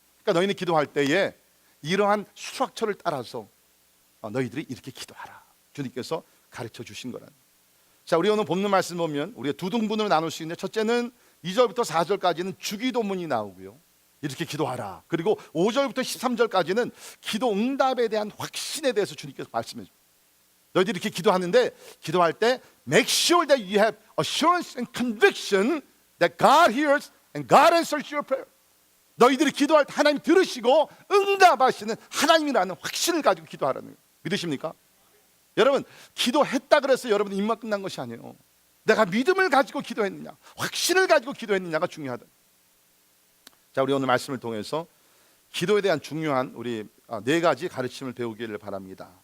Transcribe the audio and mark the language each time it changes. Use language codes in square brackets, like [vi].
[ko] 그러니까 너희는 기도할 때에 이러한 스트럭처를 따라서 너희들이 이렇게 기도하라 주님께서 가르쳐 주신 거라는. 자, 우리 오늘 본문 말씀 보면 우리가 두 등분으로 나눌 수 있는데, 첫째는 2절부터 4절까지는 주기도문이 나오고요 이렇게 기도하라. 그리고 5절부터 13절까지는 기도 응답에 대한 확신에 대해서 주님께서 말씀해 줍니다. 너희들이 이렇게 기도하는데 기도할 때 [en] make sure that you have assurance and conviction that God hears and God answers your prayer. [ko] 너희들이 기도할 때 하나님 들으시고 응답하시는 하나님이라는 확신을 가지고 기도하라는 거예요. 믿으십니까? 여러분 기도했다 그래서 여러분 입만 끝난 것이 아니에요. 내가 믿음을 가지고 기도했느냐 확신을 가지고 기도했느냐가 중요하다. 자, 우리 오늘 말씀을 통해서 기도에 대한 중요한 우리 4가지 가르침을 배우기를 바랍니다.